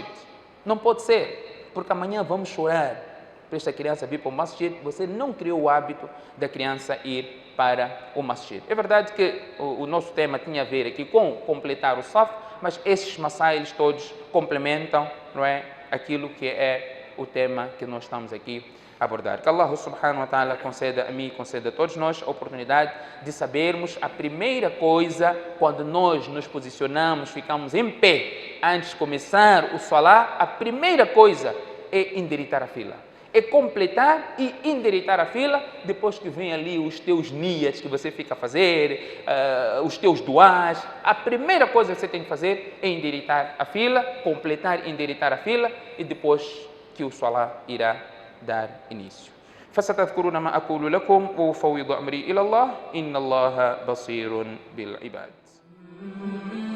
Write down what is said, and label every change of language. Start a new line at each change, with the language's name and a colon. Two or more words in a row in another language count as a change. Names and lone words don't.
Portuguese: Não pode ser, porque amanhã vamos chorar para esta criança vir para o masjid. Você não criou o hábito da criança ir para o masjid. É verdade que o nosso tema tinha a ver aqui com completar o saf, mas esses masailes todos complementam, não é, aquilo que é o tema que nós estamos aqui a abordar. Que Allah
Arabic: سبحانه وتعالى
Portuguese: conceda a mim e conceda a todos nós a oportunidade de sabermos a primeira coisa quando nós nos posicionamos, ficamos em pé antes de começar o salá, a primeira coisa é endireitar a fila. É completar e endireitar a fila, depois que vem ali os teus niyas que você fica a fazer, os teus duás. A primeira coisa que você tem que fazer é endireitar a fila, completar e endireitar a fila, e depois que o salá irá dar início.
Arabic: فستذكرون ما أقول لكم وأفوض أمري إلى الله إن الله بصير بالعباد.